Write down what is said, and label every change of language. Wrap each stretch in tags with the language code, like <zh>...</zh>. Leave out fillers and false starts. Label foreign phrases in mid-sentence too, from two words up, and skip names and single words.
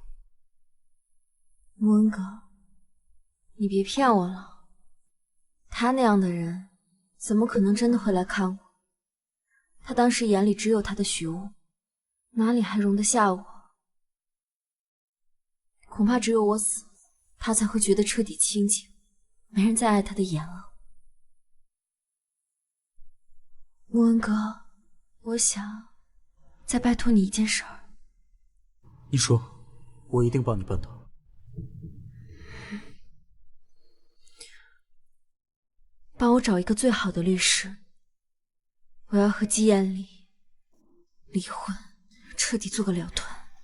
<zh>穆恩哥，你別騙我了，他那樣的人怎麼可能真的會來看我？他當時眼裡只有他的許屋，哪裡還容得下我？恐怕只有我死，他才會覺得徹底清靜，沒人再愛他的眼了。穆恩哥，我想再拜託你一件事兒。你說，我一定幫你辦到。幫我找一個最好的律師，我要和季彦禮離婚，徹底做個了斷。</zh>